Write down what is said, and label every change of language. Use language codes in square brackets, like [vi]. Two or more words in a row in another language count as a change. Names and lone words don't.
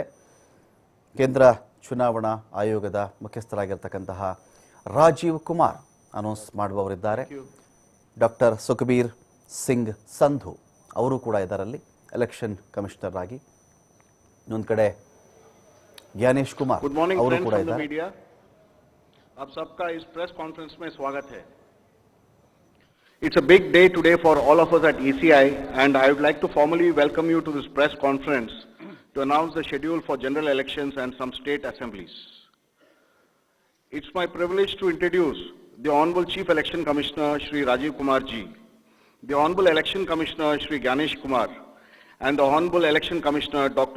[kn] ಕೇಂದ್ರ ಚುನಾವಣಾ ಆಯೋಗದ ಮುಖ್ಯಸ್ಥರಾಗಿರ್ತಕ್ಕಂತಹ ರಾಜೀವ್ ಕುಮಾರ್ ಅನೌನ್ಸ್ ಮಾಡುವವರಿದ್ದಾರೆ. ಡಾಕ್ಟರ್ ಸುಖಬೀರ್ ಸಿಂಗ್ ಸಂಧು ಅವರು ಕೂಡ ಇದರಲ್ಲಿ ಎಲೆಕ್ಷನ್ ಕಮಿಷನರ್ ಆಗಿ. ಇನ್ನೊಂದು ಕಡೆ ज्ञानेश कुमार ಅವರು ಕೂಡ ಇದ್ದಾರೆ. [hi] आप सबका इस प्रेस कॉन्फ्रेंस में स्वागत है. [en] It's a big day today for all of us at ECI, and I would like to formally welcome you to this press conference to announce the schedule for general elections and some state assemblies. It's my privilege to introduce the Honorable Chief Election Commissioner Shri Rajiv Kumar Ji, the Honorable Election Commissioner Shri Ganesh Kumar, and the Honorable Election Commissioner Dr.